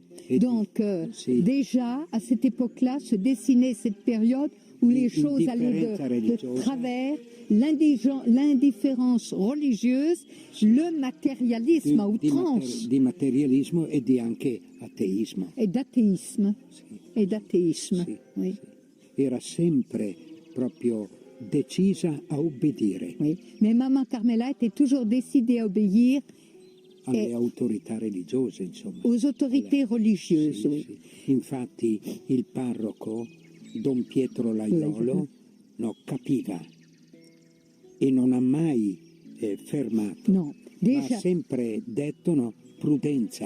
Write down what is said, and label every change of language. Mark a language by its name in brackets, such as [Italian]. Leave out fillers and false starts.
[French] Oui, donc déjà à cette époque-là se dessinait cette période où les choses allaient de travers, l'indifférence religieuse, le matérialisme à outrance. [Italian] Di materialismo e di anche ateismo. [French] Et d'athéisme. [Italian] Sì. [French] Et d'athéisme, [Italian] Sì, [French] oui. [Italian] sì. Era sempre proprio decisa a obbedire [French] Oui, mais Maman Carmela était toujours décidée à obéir [Italian] alle autorità religiose, insomma. [French] aux autorités religieuses. Oui. [Italian] Sì. Infatti il parroco, Don Pietro Laiolo, capiva e non ha mai fermato, [French] Non, [Italian] ma [French] déjà, [Italian] ha sempre detto prudenza,